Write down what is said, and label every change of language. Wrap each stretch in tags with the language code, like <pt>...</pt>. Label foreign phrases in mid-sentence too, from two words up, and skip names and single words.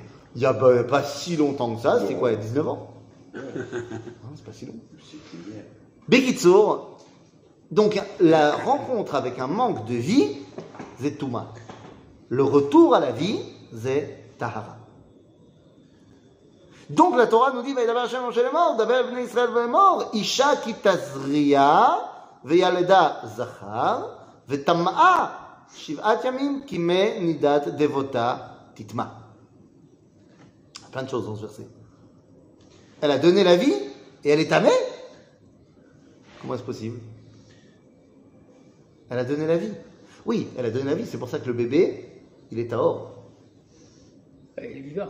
<fr>Il n'y a pas si longtemps que ça, c'était quoi, il y a 19 ans? Non, c'est pas si long. Bekitsour, donc la rencontre avec un manque de vie, c'est Touma. Le retour à la vie, c'est Tahara. Donc la Torah nous dit,</fr> <he>וידבר השם משה לאמר דבר בני ישראל לאמר אשה כי תזריע וילדה זכר וטמאה שבעת ימים כימי נדת דותה תטמא.</he> <fr>Plein de choses dans ce verset. Elle a donné la vie et elle est tamée. Comment est-ce possible? Elle a donné la vie. Oui, elle a donné la vie, c'est pour ça que le bébé, il est tahor. Il est vivant.</fr>